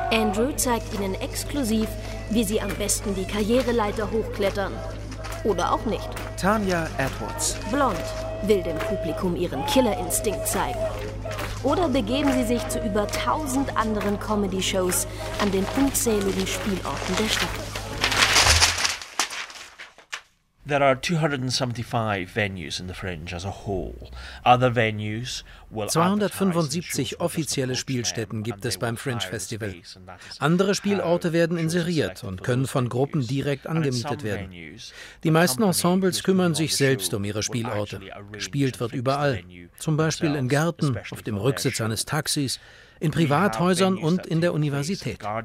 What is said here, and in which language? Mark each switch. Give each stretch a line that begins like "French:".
German: Andrew zeigt ihnen exklusiv, wie sie am besten die Karriereleiter hochklettern. Oder auch nicht. Tanya Edwards. Blond. Will dem Publikum ihren Killerinstinkt zeigen. Oder begeben sie sich zu über 1000 anderen Comedy-Shows an den unzähligen Spielorten der Stadt.
English: There are 275 venues in the Fringe as a whole. Other venues will
German: 275 offizielle Spielstätten gibt es beim Fringe Festival. Andere Spielorte werden inseriert und können von Gruppen direkt angemietet werden. Die meisten Ensembles kümmern sich selbst um ihre Spielorte. Gespielt wird überall, zum Beispiel im Garten, auf dem Rücksitz eines Taxis, in Privathäusern und in der Universität.